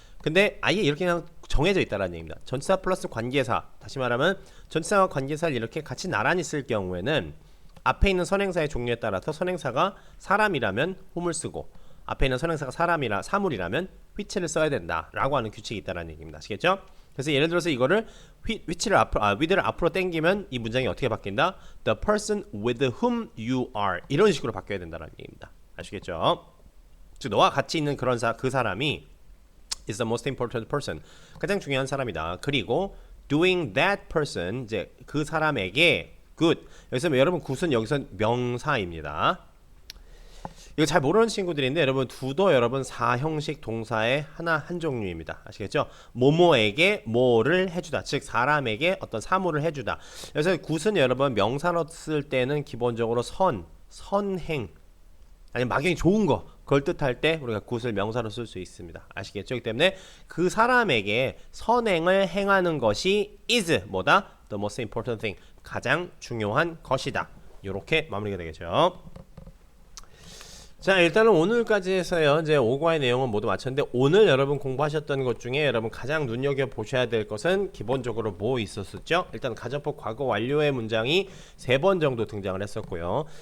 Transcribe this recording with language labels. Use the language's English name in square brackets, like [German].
[Korean] 근데 아예 이렇게 그냥 정해져 있다라는 얘기입니다. 전치사 플러스 관계사, 다시 말하면 전치사와 관계사를 이렇게 같이 나란히 쓸 경우에는 앞에 있는 선행사의 종류에 따라서 선행사가 사람이라면 whom을 쓰고 앞에 있는 선행사가 사물이라면 which를 써야 된다라고 하는 규칙이 있다라는 얘기입니다. 아시겠죠? 그래서 예를 들어서 이거를 with를 앞으로 당기면 이 문장이 어떻게 바뀐다? [English] The person with whom you are [Korean] 이런 식으로 바뀌어야 된다는 얘기입니다. 아시겠죠? 즉 너와 같이 있는 그런 그 사람이 [English] is the most important person [Korean] 가장 중요한 사람이다. 그리고 doing that person 이제 그 사람에게 good 여기서 여러분 good은 여기서 명사입니다. 이거 잘 모르는 친구들인데 여러분 do도 여러분 사형식 동사의 한 종류입니다. 아시겠죠? 뭐뭐에게 뭐를 해주다 즉 사람에게 어떤 사물을 해주다. 그래서 good은 여러분 명사로 쓸 때는 기본적으로 선행 아니면 막연히 좋은 거 그걸 뜻할 때 우리가 good을 명사로 쓸 수 있습니다. 아시겠죠? 그렇기 때문에 그 사람에게 선행을 행하는 것이 is 뭐다? [English] The most important thing [Korean] 가장 중요한 것이다. 이렇게 마무리가 되겠죠. 자, 일단은 오늘까지 해서요. 이제 5과의 내용은 모두 마쳤는데 오늘 여러분 공부하셨던 것 중에 여러분 가장 눈여겨 보셔야 될 것은 기본적으로 뭐 있었었죠? 일단 가정법 과거 완료의 문장이 3번 정도 등장을 했었고요.